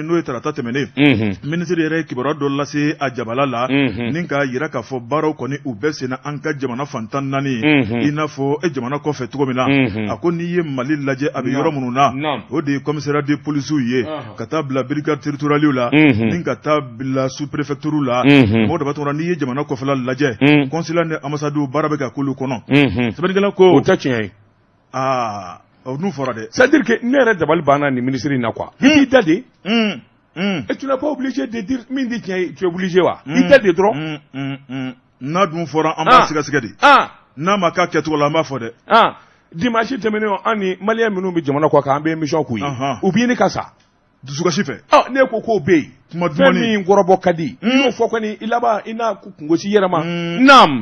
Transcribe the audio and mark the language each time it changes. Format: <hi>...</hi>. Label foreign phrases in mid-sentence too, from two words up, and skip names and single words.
<bm>n'o ye tarata tɛmɛnen minisiri yɛrɛ ye kibaruya dɔ lase a jabala la ni ka yira k'a fɔ baaraw kɔni u bɛɛ senna an ka jamana fantan 4 i n'a fɔ jamana kɔfɛ cogo min na a ko n'i ye Mali lajɛ a bɛ yɔrɔ minnu na o de ye</bm> <fr>commissariat de policiers</fr> <bm>ye ka taa bila</bm> <fr>brigade territoriale</fr> <bm>la ni ka taa bila</bm> <fr>sous préfecture</fr> <bm>la mɔgɔ Dabatungura n'i ye jamana kɔfɛla lajɛ consulat ni ambassade baara bɛ ka k'olu kɔnɔ sɛbɛnnikɛla ko o tɛ tiɲɛ ye n'u fɔra dɛ</bm> <fr>c'est-à-dire que</fr> <bm>ne yɛrɛ dabali banna nin ministre in na quoi i b'i da de</bm> <fr>et tu n'es pas obligé de dire</fr> <bm>min di tiɲɛ ye</bm> <fr>tu es obligé</fr> <bm>wa i da de dɔrɔn n'a dun fɔra an b'a sigasɛgɛ de n'a ma k'a kɛcogo la an b'a fɔ dɛ dimanche tɛmɛnen an ni maliyɛn minnu bɛ jamana kɔ kan an bɛ émission k'u ye u b'i ni ka sa dusukasi fɛ ne ko k'o bɛ yen fɛn min kɔrɔbɔ ka di i y'o fɔ kɔni i laban i n'a kungosi yɛrɛ ma naam</bm>